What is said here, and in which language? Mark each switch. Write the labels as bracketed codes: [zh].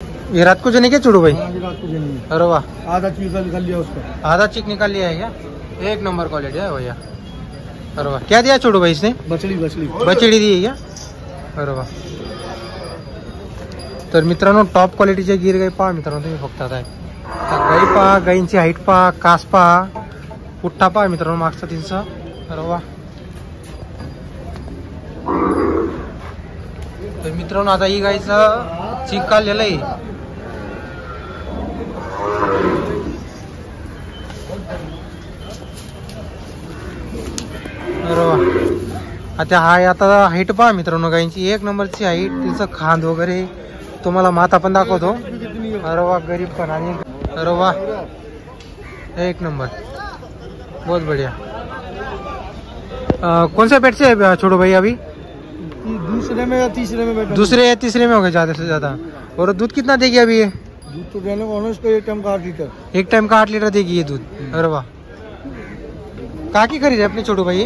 [hi] ये रात को जने क्या छोड़ू भाई? रात को जने। अरे वाह, आधा चीज निकाल लिया उसका। आधा चिक निकाल लिया है क्या? एक नंबर क्वालिटी है भैया। अरे वाह, क्या दिया छोड़ू भाई इसने? बछड़ी बछड़ी दी है क्या? अरे वाह। [mr] तर मित्रांनो टॉप क्वालिटीचे गिर गाई पहा मित्रांनो तुम्ही फक्त आता गाई पहा, गाईंची हाईट पहा, कास पहा, पुठ्ठा पहा मित्रांनो मागचा तीनचा. अरे वाह. तर मित्रांनो आता ही गाईचा चीक काढलेलं आहे. अरे वाह. आता हाईट पहा मित्रांनो गाईंची एक नंबरची हाईट, तिचं खांद वगैरे तुम्हाला माता पण दाखवतो. अरे वाह, गरीब पण आणि अरे वाह एक नंबर, [hi] बहुत बढ़िया. कौन सा पेट से है छोटू भाई अभी? दूसरे में या तीसरे में बैठा? दूसरे या तीसरे में हो गए ज्यादा से ज्यादा. और दूध कितना देगी अभी ये? दूध तो देने को इसको एक टाइम का 8 लीटर. एक टाइम का 8 लीटर देगी ये दूध. अरे वाह. कहाँ की खरीद है अपने छोटू भाई?